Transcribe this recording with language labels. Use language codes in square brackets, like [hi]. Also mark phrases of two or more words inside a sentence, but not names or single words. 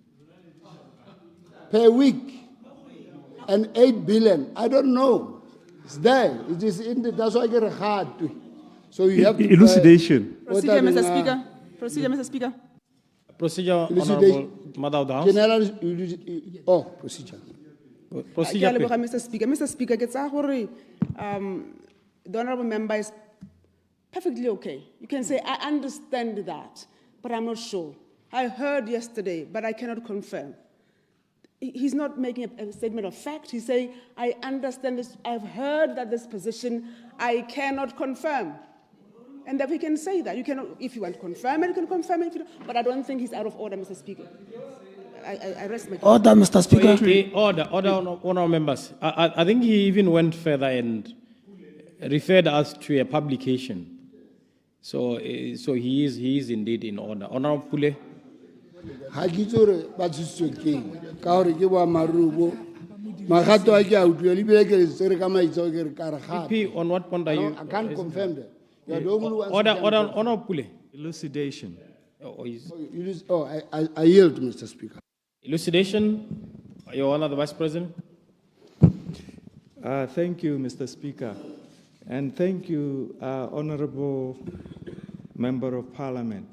[en] Per week. And 8 billion. I don't know. It's there. It is in the, that's why I get hard to. So you have to Elucidation. Procedure, Mr. Speaker. Procedure, Mr. Speaker. Procedure, Elucidate- Honorable Mother of the House. General, procedure. Procedure, [tn] Ke a leboga, [en] please. Mr. Speaker. Mr. Speaker, [tn] ke tsaya gore, [en] the honorable member is perfectly okay. You can say, I understand that, but I'm not sure. I heard yesterday, but I cannot confirm. He's not making a statement of fact. He's saying, I understand this. I've heard that this position, I cannot confirm. And that we can say that. You cannot, if you want to confirm it, you can confirm it. If you don't, but I don't think he's out of order, Mr. Speaker. I rest my case. Order, Mr. Speaker. Order, honorable members. I think he even went further and referred us to a publication. So he is indeed in order. Honorable Pule. [tn] Ha ke itse gore ba tshositswe keng ka gore ke boammaaruri bo magato a ke a utlwile ebile ke letse re ka maitseo ke re ka re gape. [en] VP, on what point are you? I can't confirm that. You are the only one. Order, honorable Pule. Elucidation. I yield, Mr. Speaker. Elucidation, Your Honor, the Vice President. Thank you, Mr. Speaker. And thank you, Honorable Member of Parliament.